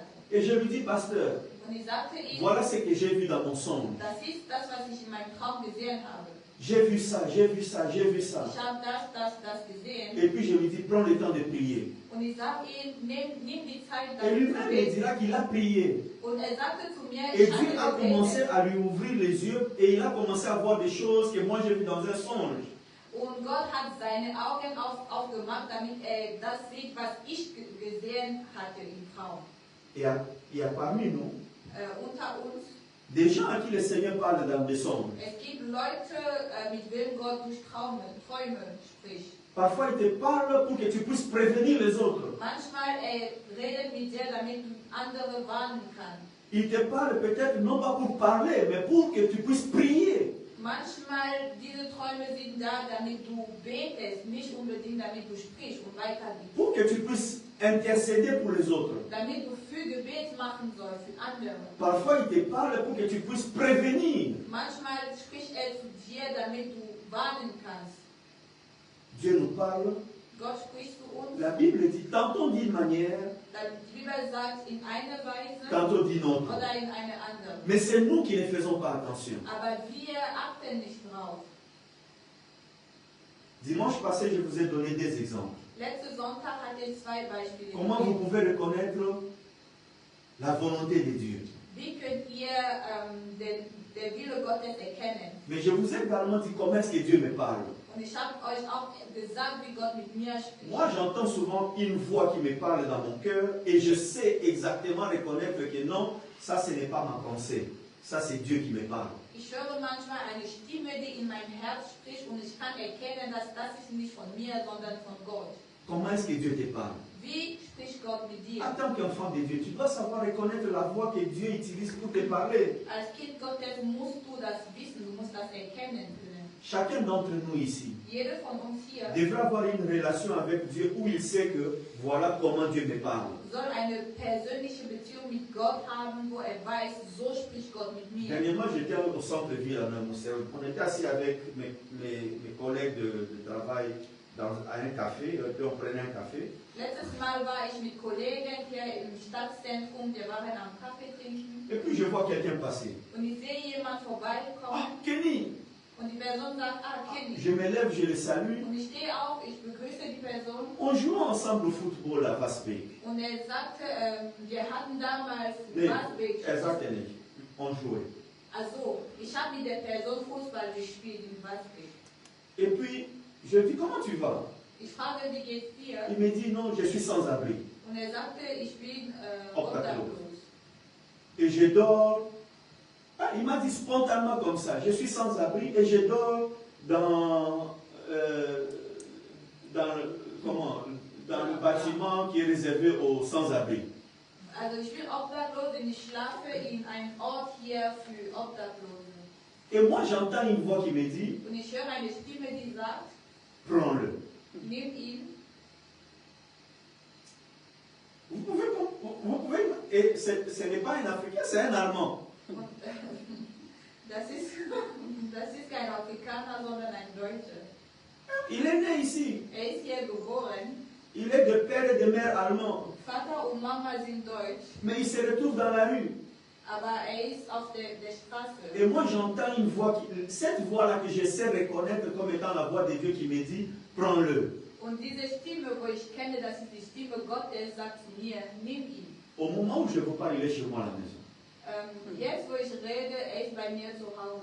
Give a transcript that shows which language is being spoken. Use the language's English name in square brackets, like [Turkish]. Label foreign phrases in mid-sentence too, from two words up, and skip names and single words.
[French] Et je lui dis, pasteur, [German] Und ich sagte ihm, [French] voilà ce que j'ai vu dans mon songe. [German] das ist das, was ich in meinem Traum gesehen habe. [French] J'ai vu ça, j'ai vu ça, j'ai vu ça. [German] Ich habe das gesehen. [French] Et puis je lui dis, prends le temps de prier. [German] Und ich sage ihm, nimm die Zeit, [French] Et [German] damit [French] lui-même [German] zu [French] me [German] beten. [French] dira qu'il a prié. [German] Und sagte zu mir, [French] Et [German] ich [French] Dieu a [German] habe [French] commencé [German] gebetet. [French] à lui ouvrir les yeux et il a commencé à voir des choses que moi j'ai vues dans un songe. [German] Und Gott hat seine Augen aufgemacht, damit das sieht, was ich gesehen hatte im Traum. [French] Et il y a parmi nous [German] Unter uns, [French] des gens à qui le Seigneur parle dans des songes. [German] es gibt Leute, mit wem Gott durch Träume spricht. [French] Parfois, il te parle pour que tu puisses prévenir les autres. [German] Manchmal redet mit dir, damit du andere warnen kannst. [French] Il te parle peut-être non pas pour parler, mais pour que tu puisses prier. [German] Manchmal, diese Träume sind da, damit du betest, nicht unbedingt damit du sprichst und weitergehst. [French] Pour que tu puisses intercéder pour les autres. [German] Damit du für Gebet machen sollst für andere. [French] Parfois, il te parle pour que tu puisses prévenir. [German] Manchmal spricht zu dir, damit du warnen kannst. [French] Dieu nous parle. [German] Gott spricht zu uns. [French] La Bible dit tantôt d'une manière, [German] Die Bibel sagt in einer Weise [French] tantôt d'une autre. [German] oder in einer anderen. [French] Mais c'est nous qui ne faisons pas attention. [German] Aber wir achten nicht drauf. [French] Dimanche passé, je vous ai donné des exemples. [German] Letzten Sonntag hatte ich zwei Beispiele [French] Comment vous [German] gegeben. [French] pouvez reconnaître la volonté de Dieu? [German] Wie könnt ihr den Wille Gottes erkennen? [French] Mais je vous ai également dit comment est-ce que Dieu me parle. [German] Und ich habe euch auch gesagt, wie Gott mit mir spricht. [French] Moi, j'entends souvent une voix qui me parle dans mon cœur et je sais exactement reconnaître que non, ça ce n'est pas ma pensée. Ça c'est Dieu qui me parle. [German] Ich höre manchmal eine Stimme, die in mein Herz spricht und ich kann erkennen, dass das ist nicht von mir, sondern von Gott. [French] Comment est-ce que Dieu te parle? [German] Wie spricht Gott mit dir? [French] En tant qu'enfant de Dieu, tu dois savoir reconnaître la voix que Dieu utilise pour te parler. [German] Als Kind Gottes musst du das wissen, du musst das erkennen können. [French] Chacun d'entre nous ici [German] Jeder von uns hier [French] devrait avoir une relation avec Dieu où il sait que voilà comment Dieu me parle. [German] soll eine persönliche Beziehung mit Gott haben, wo weiß, so spricht Gott mit mir. [French] Dernièrement, j'étais au centre-ville à Namoussel. On était assis avec mes collègues de travail à un café, et puis on prenait un café. [German] Letztes Mal war ich mit Kollegen hier im Stadtzentrum, wir waren am Kaffee trinken [French] Et puis je vois quelqu'un passer. [German] und ich sehe jemand vorbeikommen [French] Ah, Kenny! [German] und die Person sagt, kenn ich. [French] Je me lève, je le salue. [German] Und ich stehe auf, ich begrüße die Person [French] On jouait ensemble au football à Vasbeek. [German] und sagte, wir hatten damals Nee, Wasbeck. sagte nicht. [French] On jouait. [German] Also, ich habe mit der Person Fußball gespielt in Wasbeck. [French] Et puis, je lui dis, comment tu vas? [German] Ich frage, wie geht's dir? [French] Il me dit, non, je suis sans abri. [German] Und sagte, ich bin Obdachlos. obdachlos. [French] Et je dors. Ah, il m'a dit spontanément comme ça, je suis sans abri et je dors dans le bâtiment qui est réservé aux sans-abri. [German] Also ich bin obdachlos und ich schlafe in einem Ort hier für Obdachlose. [French] Et moi j'entends une voix qui me dit, [German] Und ich höre eine Stimme, die sagt, [French] prends-le. [German] nimm ihn. [French] Vous pouvez, et ce n'est pas un Africain, c'est un Allemand. [German] Und das ist kein Afrikaner, sondern ein Deutscher. [French] Il est né ici. [German] Ist hier geboren. [French] Il est de père et de mère allemand. [German] Vater und Mama sind deutsch, [French] Mais il se retrouve dans la rue. [German] aber ist auf der Straße. [French] Et moi j'entends une voix, cette voix-là que je sais reconnaître comme étant la voix de Dieu qui me dit, prends-le. [German] Und diese Stimme, wo ich kenne, das ist die Stimme Gottes, sagt zu mir, nimm ihn. [French] Au moment où je vous parle, il est chez moi à la maison. [German] Jetzt, wo ich rede, ist bei mir zu Hause.